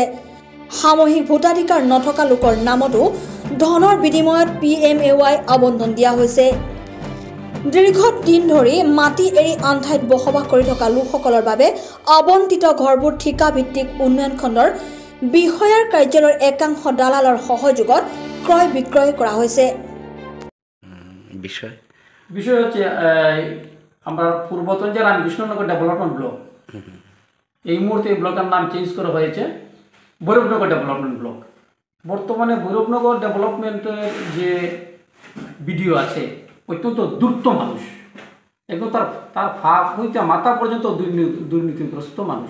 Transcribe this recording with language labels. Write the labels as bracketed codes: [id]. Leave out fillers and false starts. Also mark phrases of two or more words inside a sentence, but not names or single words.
[as] সামূহিক ভোটাধিকাৰ নথকা লোকৰ নামতো ধনৰ বিনিময়ত PMAY আবণ্টন দিয়া হৈছে। দীৰ্ঘদিন ধৰি মাটি এৰি আন ঠাইত বসবাস কৰি থকা লোকসকলৰ বাবে আবণ্টিত ঘৰবোৰ ঠিকা ভিত্তিক উন্নয়ন খণ্ডৰ বিষয়াৰ কাৰ্যালয়ৰ একাংশ দালালৰ সহযোগত ক্ৰয় বিক্ৰয় কৰা হৈছে। [bn] বিষয় হচ্ছে আমরা পূর্বতন যে রামকৃষ্ণনগর ডেভেলপমেন্ট ব্লক, এই মুহূর্তে এই ব্লকের নাম চেঞ্জ করা হয়েছে ভৈরবনগর ডেভেলপমেন্ট ব্লক। বর্তমানে ভৈরবনগর ডেভেলপমেন্টের যে ভিডিও আছে অত্যন্ত দ্রুত মানুষ, একদম তার ফাঁক হইতে মাথা পর্যন্ত দুর্নীতিগ্রস্ত মানুষ।